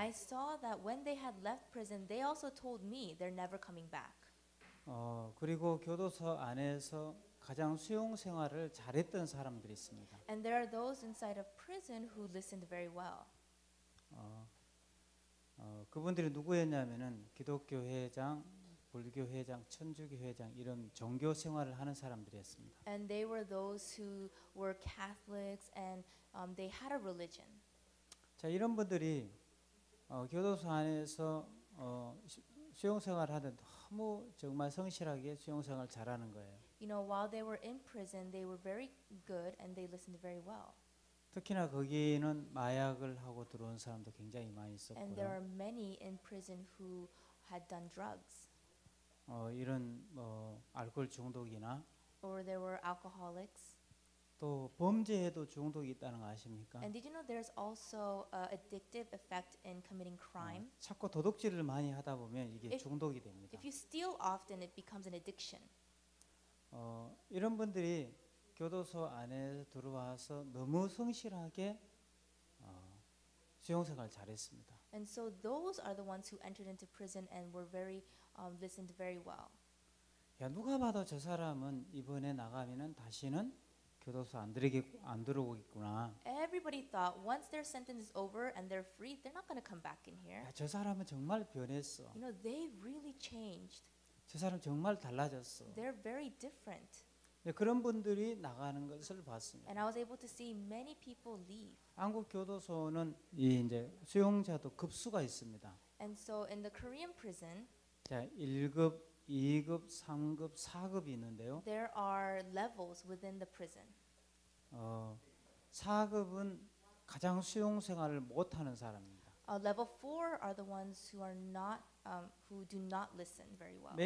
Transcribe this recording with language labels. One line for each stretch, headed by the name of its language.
English: I saw that when they had left prison, they also told me they're never coming back.
Korean: 그리고 교도소 안에서 가장 수용 생활을 잘했던 사람들이 있습니다.
English: And there are those inside of prison who listened very well.
Korean: 그분들이 누구였냐면은 기독교 회장, 불교 회장, 천주교 회장 이런 종교 생활을 하는 사람들이었습니다.
English: And they were those who were Catholics and they had a religion.
Korean: 자, 이런 분들이 교도소 안에서 수용 생활을 하는데 너무 정말 성실하게 수용 생활 잘하는 거예요.
English: You know, while they were in prison, they were very good and they listened very well.
Korean: 특히나 거기는 마약을 하고 들어온 사람도 굉장히 많이
English: And there
Korean: 있었고요.
English: are many in prison who had done drugs,
Korean: 이런 알코올 중독이나
English: or there were alcoholics.
Korean: 또 범죄에도 중독이 있다는 거 아십니까?
English: And did you know there's also a addictive effect in committing crime?
Korean: 자꾸 도둑질을 많이 하다 보면 이게
English: If-
Korean: 중독이 됩니다.
English: If you steal often, it becomes an addiction.
Korean: 이런 분들이 교도소 안에 들어와서 너무 성실하게 수용 생활 잘했습니다.
English: And so those are the ones who entered into prison and were very listened very well.
Korean: 야, 누가 봐도 저 사람은 이번에 나가면은 다시는 교도소 안 들어오겠구나.
English: Everybody thought once their sentence is over and they're free, they're not going to come back in here.
Korean: 야, 저 사람은 정말 변했어.
English: You know, they really changed.
Korean: 저 사람 정말 달라졌어.
English: They're very different.
Korean: 네, 그런 분들이 나가는 것을 봤습니다.
English: And I was able to see many people leave.
Korean: 한국 교도소는 이 이제 수용자도 급수가 있습니다.
English: And so in the Korean prison,
Korean: 자, 1급, 2급, 3급, 4급이 있는데요.
English: there are levels within the prison.
Korean: 4급은 가장 수용 생활을 못 하는 사람입니다.
English: Level 4 are the ones who are not, who do not listen very well.